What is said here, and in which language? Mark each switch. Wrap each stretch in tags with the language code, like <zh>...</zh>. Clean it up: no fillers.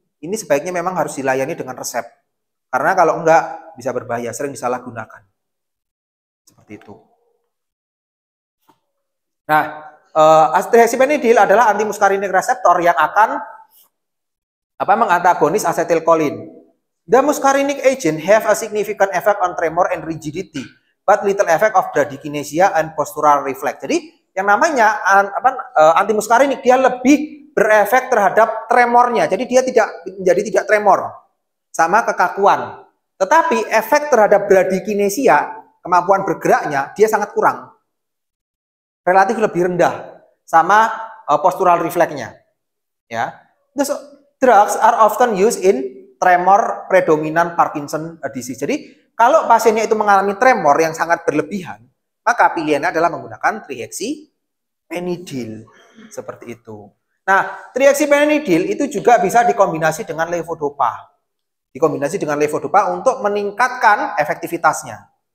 <id>Ini sebaiknya memang harus dilayani dengan resep. Karena kalau enggak bisa berbahaya, sering disalahgunakan. Seperti itu. Nah, trihexypenidil adalah antimuskarinik reseptor yang akan mengantagonis acetylcholine.</id> <en>The muscarinic agent have a significant effect on tremor and rigidity, but little effect of bradykinesia and postural reflex.</en> <id>Jadi yang namanya antimuskarinik dia lebih berefek terhadap tremornya. Jadi dia tidak tremor sama kekakuan. Tetapi efek terhadap bradykinesia, kemampuan bergeraknya dia sangat kurang. Relatif lebih rendah sama postural refleksnya. Ya.</id> <en>These drugs are often used in tremor predominant Parkinson disease.</en> <id>Jadi kalau pasiennya itu mengalami tremor yang sangat berlebihan, maka pilihannya adalah menggunakan trihexypenidil seperti itu. Nah, trihexypenidil itu juga bisa dikombinasi dengan levodopa. Dikombinasi dengan levodopa untuk meningkatkan efektivitasnya.</id>